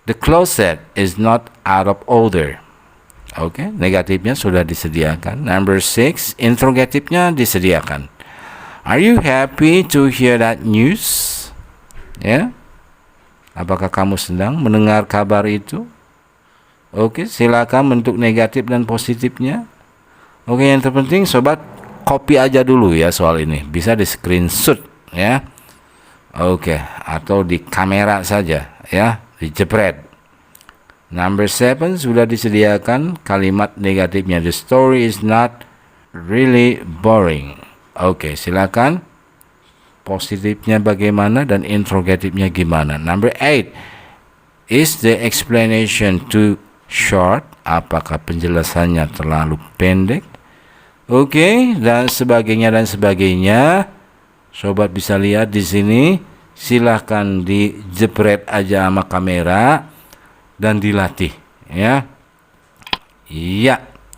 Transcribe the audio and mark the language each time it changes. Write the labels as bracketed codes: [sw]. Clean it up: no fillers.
[en] The closet is not out of order. Oke, [id] negatifnya sudah disediakan. [en] Number 6, [id] interrogatifnya disediakan. [en] Are you happy to hear that news? [id] Ya, apakah kamu senang mendengar kabar itu? Oke, silakan bentuk negatif dan positifnya. Oke, yang terpenting sobat copy aja dulu ya soal ini. Bisa di screenshot ya. Oke, atau di kamera saja ya, dijepret. Number 7 sudah disediakan kalimat negatifnya. [en] The story is not really boring. [id] Oke, silakan positifnya bagaimana dan interrogatifnya gimana. [en] Number 8, is the explanation too short? [id] Apakah penjelasannya terlalu pendek? Oke, dan sebagainya dan sebagainya. Sobat bisa lihat di sini, silahkan dijepret aja sama kamera dan dilatih ya. Iya.